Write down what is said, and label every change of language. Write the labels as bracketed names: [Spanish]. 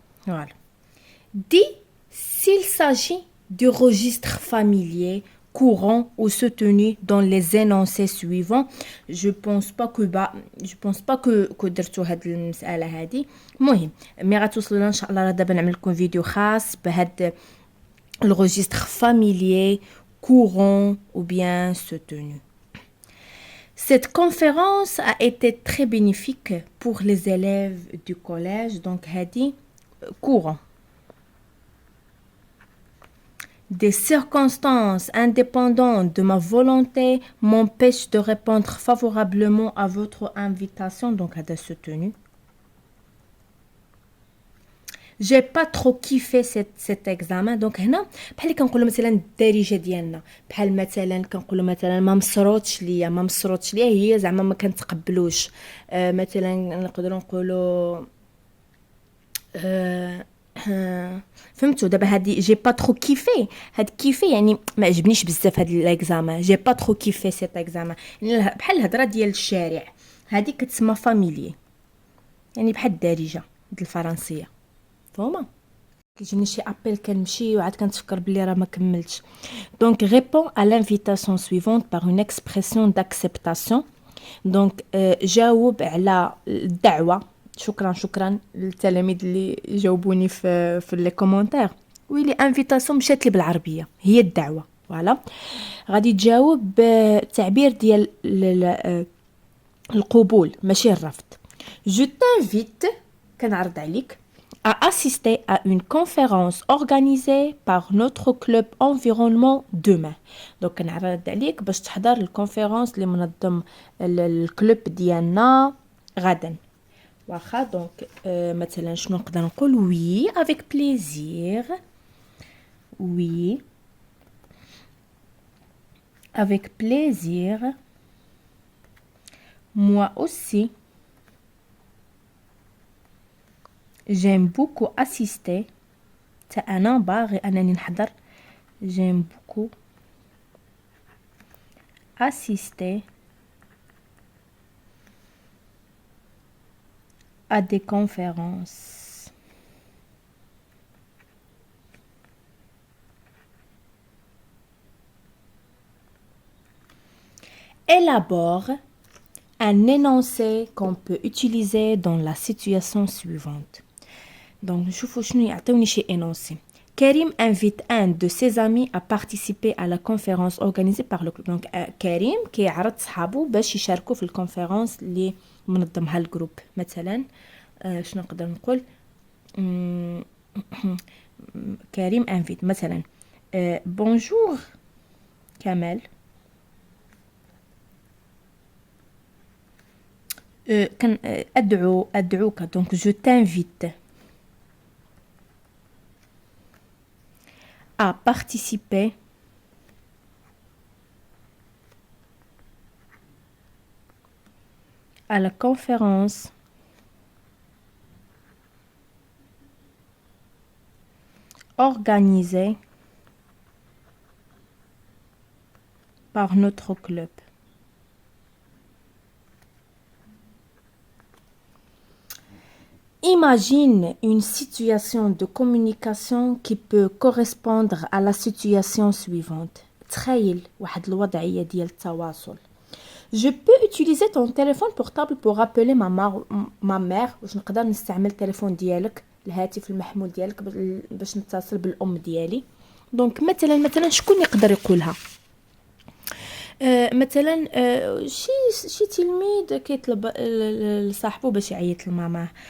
[French] Voilà. Dit s'il s'agit du registre familier courant ou soutenu dans les énoncés suivants. Je pense pas que [Arabic] درتو هاد المسألة هادي. المهم مي غتوصلوا ان شاء الله دابا نعمل لكم فيديو خاص بهاد الريجستر فاميليي [French] courant ou bien soutenu. Cette conférence a été très bénéfique pour les élèves du collège. Donc [Arabic] هادي [French] courant. Des circonstances indépendantes de ma volonté m'empêchent de répondre favorablement à votre invitation. Donc, à soutenu. J'ai pas trop kiffé cet examen. [Arabic] Donc, هنا بحال اللي كنقولوا مثلا الدارجه ديالنا بحال مثلا كنقولوا مثلا ما مسروتش ليا هي زعما ما كنتقبلوش. مثلا نقدروا نقولوا فهمتوا دابا هادي جي با ترو كيفي. هاد كيفي يعني ما عجبنيش بزاف هاد الاكزامان. جي با ترو كيفي سيت اكزامان يعني بحال الهضره ديال الشارع. هادي كتسمى فاميلي يعني بحال الدارجه د الفرنسيه. فهمتوا كيجيني شي ابل كنمشي وعاد كنتفكر بلي راه ما كملتش. [French] دونك ريبون à l'invitation suivante par une expression d'acceptation. [Arabic] دونك جاوب على الدعوه. شكرا للتلاميذ اللي جاوبوني في لي كومونتير. ويلي انفيتاسيون مشات لي بالعربيه هي الدعوه. فوالا غادي تجاوب بالتعبير ديال القبول ماشي الرفض. [French] Je t'invite [Arabic] كنعرض عليك [French] à assister à une conférence organisée par notre club environnement demain. [Arabic] donc كنعرض عليك باش تحضر الكونفيرونس اللي منظم الكلوب ديالنا غدا. واخا دونك مثلا شنو نقدر نقول [French] oui avec plaisir. oui avec plaisir. moi aussi j'aime beaucoup assister. [Arabic] انا باغي انني نحضر. [French] j'aime beaucoup assister à des conférences. Élabore un énoncé qu'on peut utiliser dans la situation suivante. [Arabic] Donc, نشوفوا شنو يعطيوني شي énoncé. [French] Karim invite un de ses amis à participer à la conférence organisée par le club. [Arabic] Donc, كريم كيعرض صحابو باش يشاركوا في الكونفرنس اللي منظمها الجروب. [French] مثلا شنو نقدر نقول كريم invite مثلا bonjour كمال [Arabic] كان أدعوك [French] donc je t'invite à participer à la conférence organisée par notre club. Imagine une situation de communication qui peut correspondre à la situation suivante. [Arabic] تخيل واحد الوضعية ديال التواصل. [French] Je peux utiliser ton téléphone portable pour appeler ma mère. [Arabic] واش نقدر نستعمل التليفون ديالك الهاتف المحمول ديالك باش نتصل بالأم ديالي. دونك مثلا شكون يقدر يقولها؟ مثلا شي تلميذ كيطلب لصاحبه باش يعيط لماماه.